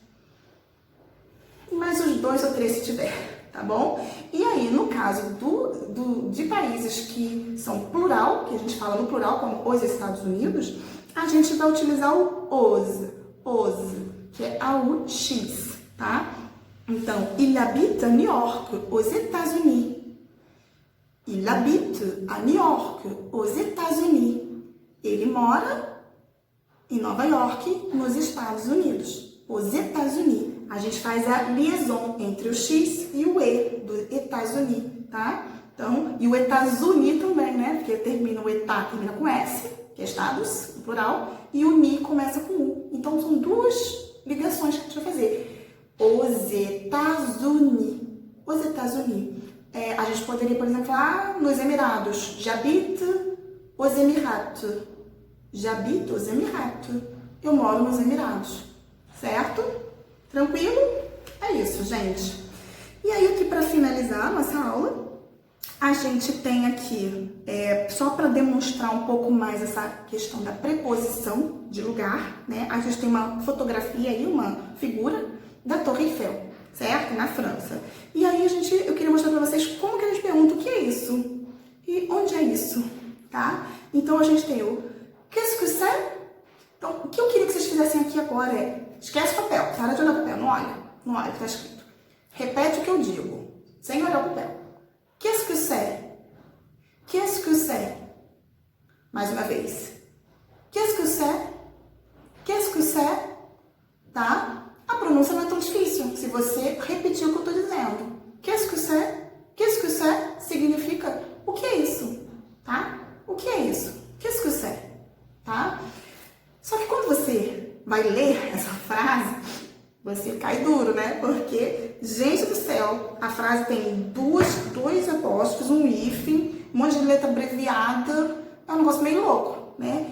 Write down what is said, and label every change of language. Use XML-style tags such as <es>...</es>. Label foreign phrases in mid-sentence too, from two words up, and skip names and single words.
<pt>Mais uns 2 ou 3 se tiver, tá bom? E aí, no caso de países que são plural, que a gente fala no plural, como os Estados Unidos, a gente vai utilizar o os, que é AUX, tá? Então,</pt> <fr>il habite à New York, aux États-Unis. Il habite à New York, aux États-Unis.</fr> <pt>Ele mora em Nova York, nos Estados Unidos. Os États-Unis. A gente faz a liaison entre o X e o E do États-Unis, tá? Então, e o États-Unis também, né? Porque o État termina com S, que é Estados, no plural, e o Ni começa com U. Então, são 2 ligações que a gente vai fazer. Os États-Unis. Os États-Unis. A gente poderia, por exemplo, falar nos Emirados.</pt> <fr>J'habite aux Emirates. J'habite aux Emirates.</fr> <pt>Eu moro nos Emirados. Certo? Tranquilo? É isso, gente. E aí, aqui para finalizar a nossa aula, a gente tem aqui, só para demonstrar um pouco mais essa questão da preposição de lugar, né? A gente tem uma fotografia aí, uma figura da Torre Eiffel, certo? Na França. E aí, eu queria mostrar para vocês como que a gente pergunta o que é isso e onde é isso, tá? Então, a gente tem o</pt> <fr>qu'est-ce que c'est?</fr> <pt>Então, o que eu queria que vocês fizessem aqui agora esquece o papel, para de olhar o papel, não olha o que está escrito. Repete o que eu digo, sem olhar o papel.</pt> <fr>Qu'est-ce que c'est? Qu'est-ce que c'est?</fr> <pt>Mais uma vez.</pt> <fr>Qu'est-ce que c'est? Qu'est-ce que c'est?</fr> <pt>Tá? A pronúncia não é tão difícil se você repetir o que eu estou dizendo.</pt> <fr>Qu'est-ce que c'est? Qu'est-ce que c'est?</fr> <pt>Significa o que é isso? Tá? O que é isso?</pt> <fr>Qu'est-ce que c'est?</fr> <pt>Tá? Só que quando você vai ler essa frase, você cai duro, né? Porque, gente do céu, a frase tem dois apóstrofos, um hífen, um monte de letra abreviada, é um negócio meio louco, né?</pt>